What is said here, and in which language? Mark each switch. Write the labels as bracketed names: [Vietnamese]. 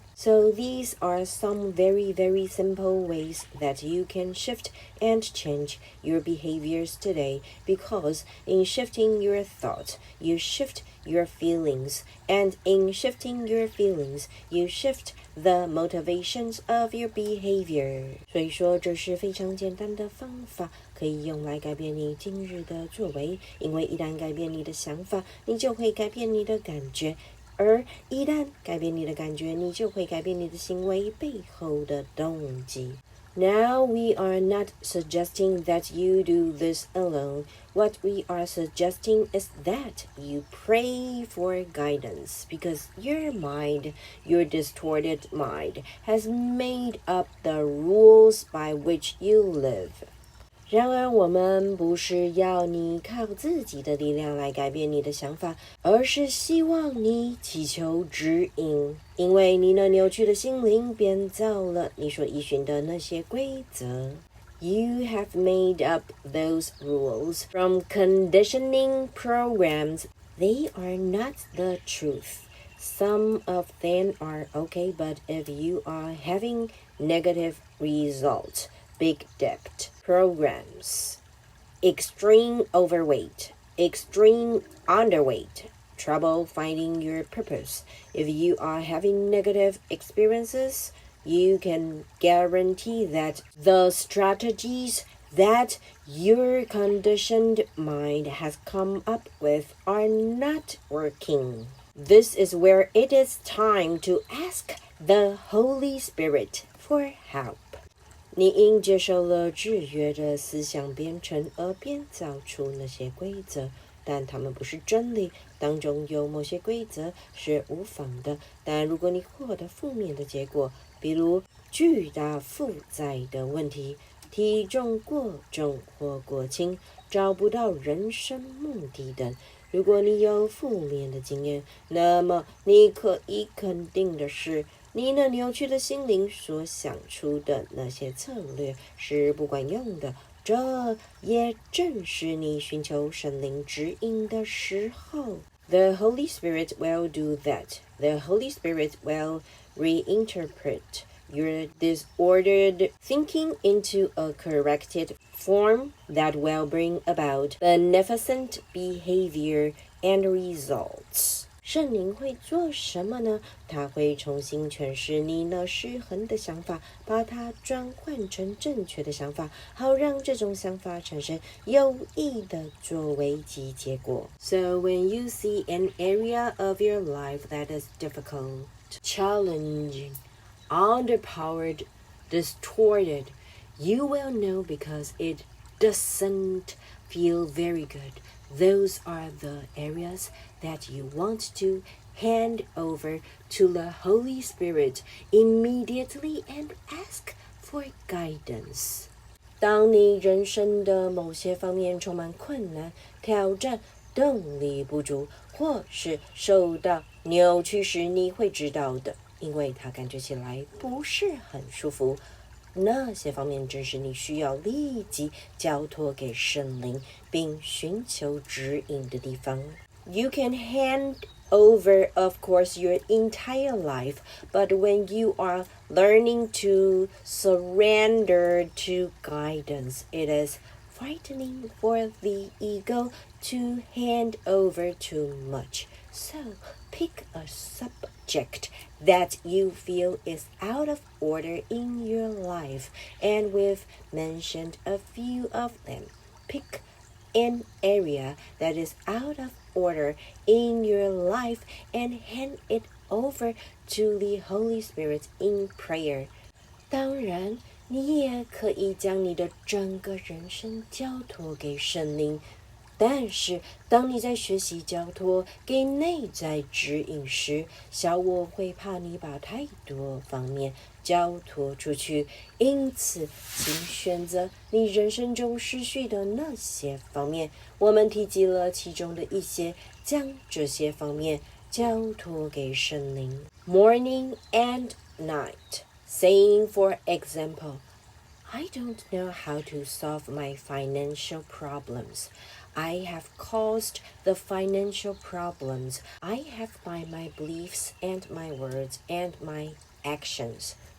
[English] So these are some very, very simple ways that you can shift and change your behaviors today, because in shifting your thought, you shift your feelings, and in shifting your feelings, you shift the motivations of your behavior. [Chinese] 所以说这是非常简单的方法，可以用来改变你今日的作为，因为一旦改变你的想法，你就会改变你的感觉，而一旦改变你的感觉，你就会改变你的行为背后的动机。 [English] Now we are not suggesting that you do this alone. What we are suggesting is that you pray for guidance, because your mind, your distorted mind, has made up the rules by which you live. [Chinese] 然而我们不是要你靠自己的力量来改变你的想法，而是希望你祈求指引，因为你那扭曲的心灵编造了你所依循的那些规则。 [English] You have made up those rules from conditioning programs. They are not the truth. Some of them are okay, but if you are having negative results, big debt, programs, extreme overweight, extreme underweight, trouble finding your purpose. If you are having negative experiences, you can guarantee that the strategies that your conditioned mind has come up with are not working. This is where it is time to ask the Holy Spirit for help. [Chinese] 你因接受了制约的思想编程而编造出那些规则，但它们不是真理，当中有某些规则是无妨的。但如果你获得负面的结果，比如巨大负债的问题、体重过重或过轻、找不到人生目的等，如果你有负面的经验，那么你可以肯定的是，你那扭曲的心灵所想出的那些策略是不管用的。这也正是你寻求神灵指引的时候。 [English] The Holy Spirit will do that. The Holy Spirit will reinterpret your disordered thinking into a corrected form that will bring about beneficent behavior and results. [Chinese] 圣灵会做什么呢？他会重新诠释你那失衡的想法，把它转换成正确的想法，好让这种想法产生有益的作为及结果。 [English] So when you see an area of your life that is difficult, challenging, underpowered, distorted, you will know because it doesn't feel very good. Those are the areas that you want to hand over to the Holy Spirit immediately and ask for guidance. [Chinese] 当你人生的某些方面充满困难、挑战、动力不足，或是受到扭曲时，你会知道的，因为它感觉起来不是很舒服。那些方面正是你需要立即交托给圣灵，并寻求指引的地方。 [English] You can hand over, of course, your entire life, but when you are learning to surrender to guidance, it is frightening for the ego to hand over too much. So pick a subject that you feel is out of order in your life, and we've mentioned a few of them. Pick an area that is out of order in your life and hand it over to the Holy Spirit in prayer. [Chinese] 当然，你也可以将你的整个人生交托给圣灵。但是，当你在学习交托给内在指引时，小我会怕你把太多方面交托出去，因此，请选择你人生中失去的那些方面。我们提及了其中的一些，将这些方面交托给圣灵。 [English] Morning and night, saying, for example, I don't know how to solve my financial problems.I have caused the financial problems. I have by my beliefs and my words and my actions.